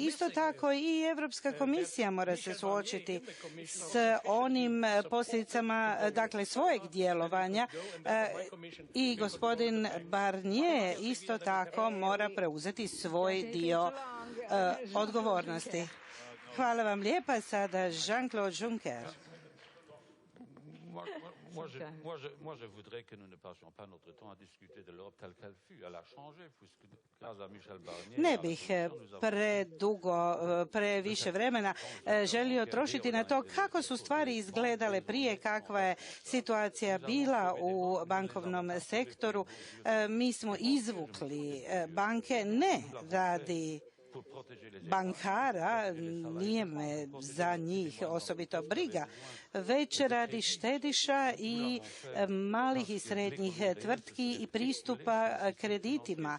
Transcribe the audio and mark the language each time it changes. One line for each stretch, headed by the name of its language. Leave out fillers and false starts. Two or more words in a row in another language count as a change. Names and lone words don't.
Croatian: Isto tako i Europska komisija mora se suočiti s onim posljedicama, dakle, svojeg djelovanja, i gospodin Barnier isto tako mora preuzeti svoj dio odgovornosti. Hvala vam lijepa. Sada Jean-Claude Juncker.
French: Moi, je voudrais que nous ne passions pas notre temps à discuter de l'Europe telle qu'elle fut. Elle a changé, puisque grâce à Michel Barnier...
Croatian: Ne bih previše vremena želio trošiti na to kako su stvari izgledale prije, kakva je situacija bila u bankovnom sektoru. Mi smo izvukli banke ne radi bankara, nije me za njih osobito briga, već radi štediša i malih i srednjih tvrtki i pristupa kreditima.